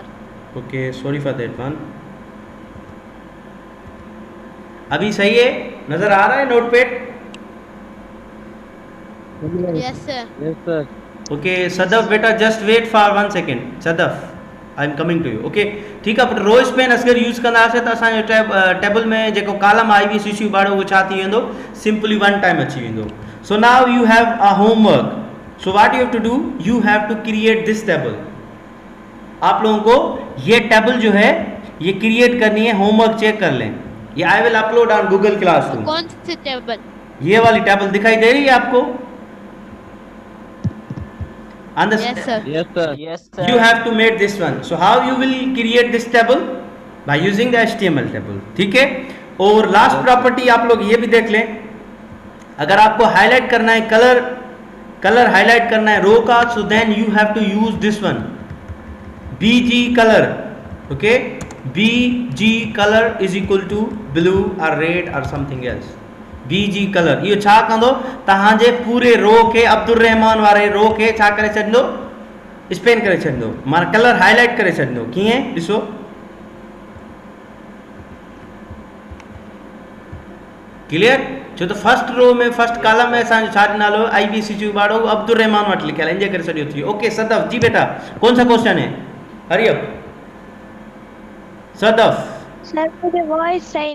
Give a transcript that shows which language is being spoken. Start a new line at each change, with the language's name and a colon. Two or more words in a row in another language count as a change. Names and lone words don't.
English: Okay, sorry for that one.
Hindi: अभी सही है? नजर आ रहा है नोटपैड?
English: Yes sir. Okay Sadaf beta just wait for 1 second. Sadaf I am coming to you. Okay,
Sindhi: ठीक आहे.
English: row span
Sindhi: अगरि यूज़ कंदा हुआसीं त असांजो टेबल में जेको कॉलम IBCCU उबाड़ो उहो छा थी वेंदो?
English: simply one time
Sindhi: अची वेंदो.
English: So now you have a homework. So what you have to do? You have to create this table.
Hindi: आप लोगों को ये टेबल जो है ये क्रिएट करनी है.
English: homework check
Hindi: कर लें.
English: ye I will upload on Google Classroom.
Hindi: कौन सी टेबल? ये वाली टेबल दिखाई दे रही है आपको?
English: Yes sir. Yes sir. You have to make this one. So how you will create this table? By using the HTML table.
Hindi: ठीक है, और
English: last property
Hindi: आप लोग ये भी देख लें. अगर आपको हाईलाइट करना है,
English: color highlight
Hindi: करना है रो का,
English: so then you have to use this one, BG color. Okay, BG color is equal to blue or red or something else. BG color
Sindhi: इहो छा कंदो? तव्हांजे पूरे रो खे, अब्दुल रहमान वारे रो खे छा करे छॾींदो? स्पेन करे छॾंदो, माना
English: color highlight
Sindhi: करे छॾंदो। कीअं ॾिसो, क्लियर? छो त
English: first row
Sindhi: में
English: first column
Sindhi: में असांजो छा नालो IBCG बाड़ो अब्दुल रहमान वटि लिखियल आहे, इन जे करे सॼो थी।
Hindi: ओके सदफ जी बेटा, कौन सा क्वेश्चन है?
English: hurry up Sadaf.
Hindi: सर मुझे वॉइस चाहिए।